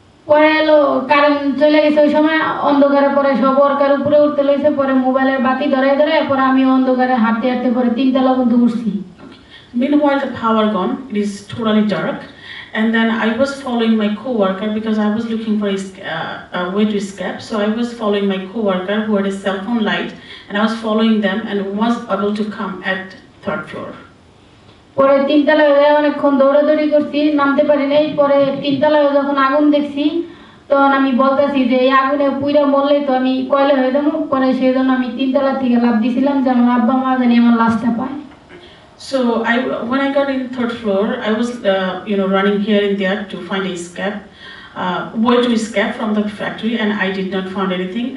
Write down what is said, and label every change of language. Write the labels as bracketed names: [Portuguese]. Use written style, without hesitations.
[Bangla] পরে এলো কারেন্ট চলে গেছে ওই সময় অন্ধকারে পরে সব ওয়ার্কার উপরে উঠতে লইছে পরে মোবাইলের বাতি ধরে পরে আমি অন্ধকারে হাঁটতে পরে 3 তলা পর্যন্ত উঠছি [English] Meanwhile, the power gone, it is totally dark, and then I was following my co-worker because I was looking for a way to escape. So I was following my co-worker who had a cell phone light, and I was following them and was able to come at 3rd floor. [Bangla] পরে 3 তলায় অনেকক্ষণ দৌড়াদৌড়ি করছি নামতে পারি নাই পরে 3 তলায় যখন আগুন দেখছি তখন আমি বলতেছি যে এই আগুনে পুইরা মরলে তো আমি কয়লা হয়ে যাবো পরে সেজন্য আমি 3 তলা থেকে লাফ দিছিলাম যে আমার আব্বা মা জানি আমার লাশটা পায় [English] So when I got in 3rd floor, I was running here and there to find a escape, way to escape from the factory, and I did not find anything.